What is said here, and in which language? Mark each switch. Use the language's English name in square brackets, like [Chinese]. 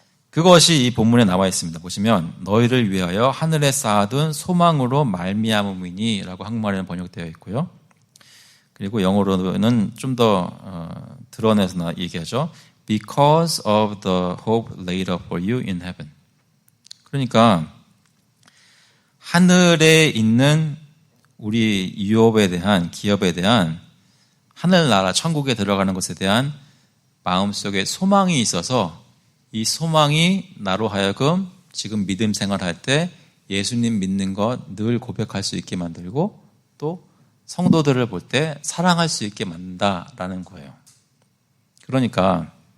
[Korean] 그것이 이 본문에 나와 있습니다. 보시면 너희를 위하여 하늘에 쌓아둔 소망으로 말미암음이니 라고 한국말에는 번역되어 있고요. 그리고 영어로는 좀 더 드러내서 얘기하죠. [English] Because of the hope laid up for you in heaven. [Korean] 그러니까 하늘에 있는 우리 유업에 대한 기업에 대한 하늘나라 천국에 들어가는 것에 대한 마음속에 소망이 있어서 이 소망이 나로 하여금 지금 믿음 생활할 때 예수님 믿는 것 늘 고백할 수 있게 만들고 또 성도들을 볼 때 사랑할 수 있게 만든다라는 거예요. 그러니까